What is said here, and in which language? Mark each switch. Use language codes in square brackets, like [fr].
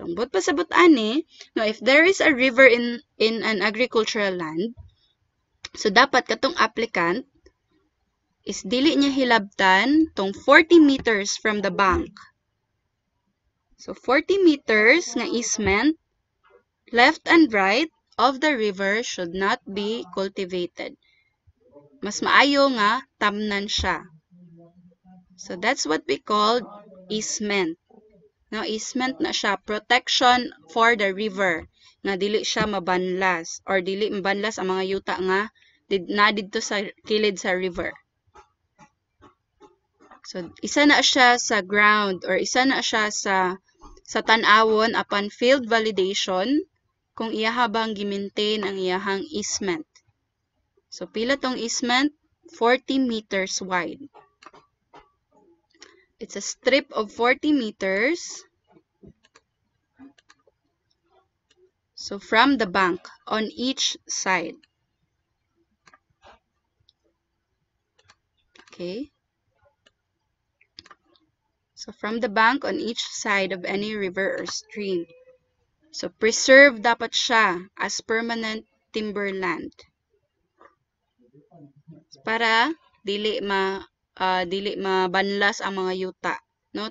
[en] So, but [ceb] pasabot ani, no, [en] if there is a river in an agricultural land, [ceb] so dapat katong [en] applicant is [ceb] dili niya hilabtan tong [en] 40 meters from the bank. So, 40 meters nga easement, left and right of the river should not be cultivated. [ceb] Mas maayo nga tamnan siya. [en] So that's what we call easement. [ceb] Now, easement na siya, [en] protection for the river, [ceb] nga dili siya mabanlas or dili mabanlas ang mga yuta nga na didto sa kilid sa river. So isa na siya sa ground or isa na siya sa tan-awon upon field validation kung iyaha bang gi-maintain ang iyahang easement. [en] So, [ceb] pila tong [en] easement? 40 meters wide. It's a strip of 40 meters. So, from the bank on each side. Okay. So, from the bank on each side of any river or stream. So, preserve [ceb] dapat siya [en] as permanent timberland. [ceb] Para dili mabanlas ang mga yuta, no?